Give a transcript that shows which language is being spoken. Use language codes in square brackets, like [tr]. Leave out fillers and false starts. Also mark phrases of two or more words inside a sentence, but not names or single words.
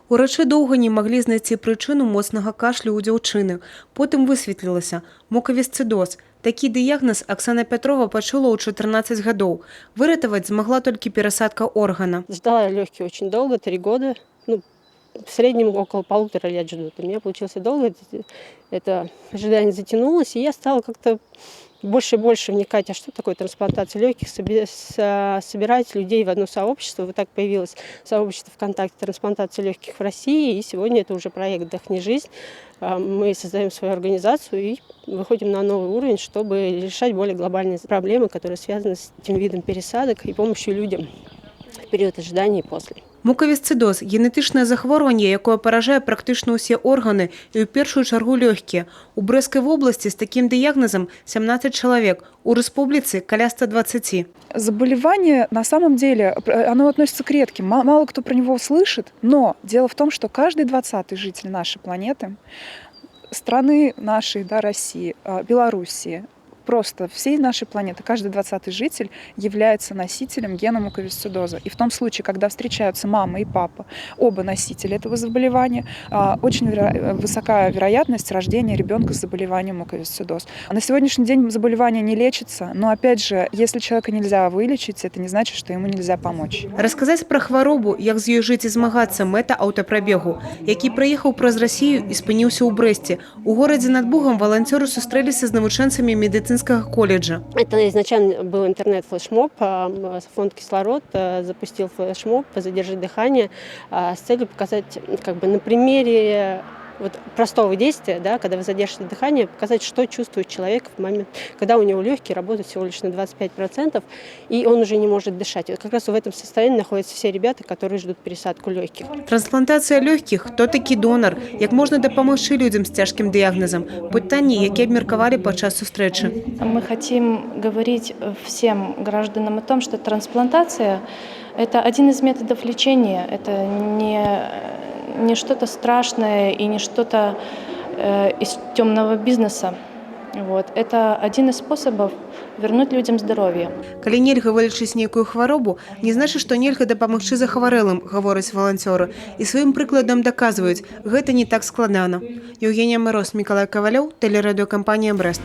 [be] Урачы доўга не маглі знайсці прычыну моцнага кашлю ў дзяўчыны. Потым высветлілася – мукавісцыдоз. Такі дыягназ Оксана Петрова почула ў 14 гадоў. Выратаваць змагла толькі перасадка органа. [ru] Ждала легкие очень долго, 3 года. Ну, в среднем около 1,5 лет ждут. У меня получилось долго. Это ожидание затянулось, и я стала как-то больше и больше вникать, а что такое трансплантация легких, собирать людей в одно сообщество. Вот так появилось сообщество ВКонтакте трансплантации легких в России, и сегодня это уже проект «Вдохни жизнь». Мы создаем свою организацию и выходим на новый уровень, чтобы решать более глобальные проблемы, которые связаны с этим видом пересадок и помощью людям в период ожидания и после. [be] Мукавісцыдоз – генетычнае захворванне, якое паражае практычна ўсе органы і ў першую чаргу лёгкія. У Брэскай вобласці з такім дыягназам 17 человек, у рэспубліцы каля 120. [ru] Заболевание на самом деле, оно относится к редким, мало кто про него слышит, но дело в том, что каждый 20-й житель нашей планеты, страны нашей, да, России, Белоруссии, просто всей нашей планеты, каждый 20-й житель является носителем гена муковисцидоза. И в том случае, когда встречаются мама и папа, оба носители этого заболевания, очень высокая вероятность рождения ребенка с заболеванием муковисцидоз. На сегодняшний день заболевание не лечится, но опять же, если человека нельзя вылечить, это не значит, что ему нельзя помочь. [be] Расказаць пра хваробу, як з ёй жыць і змагацца, мэта аўтапрабегу, які прыехаў праз Расію і спыніўся ў Брэсце. У горадзе над Бугам волонцёры сустрэліся з навучэнцамі медицинскага колледжа. [ru] Это изначально был интернет-флешмоб. Фонд «Кислород» запустил флешмоб «Задержи дыхание» с целью показать как бы на примере вот простого действия, да, когда вы задержите дыхание, показать, что чувствует человек в момент, когда у него легкие работают всего лишь на 25%, и он уже не может дышать. Вот как раз в этом состоянии находятся все ребята, которые ждут пересадку легких. Трансплантация легких, кто таки донор, [be] як можна дапамагчы людям [ru] с тяжким диагнозом, [be] пытанні, які абмеркавалі падчас сустрэчы. [ru] Мы хотим говорить всем гражданам о том, что трансплантация – это один из методов лечения, это не что-то страшное и не что-то из темного бизнеса. Вот. Это один из способов вернуть людям здоровье. [be] Калі нельга вылечыць нейкую хваробу, не значыць, што нельга дапамагчы захварэлым, гавораць валанцёры. І сваім прыкладам даказваюць, гэта не так складана. Еўгенія Мороз, Мікалай Кавалёў, тэлерадыёкампанія «Брэст».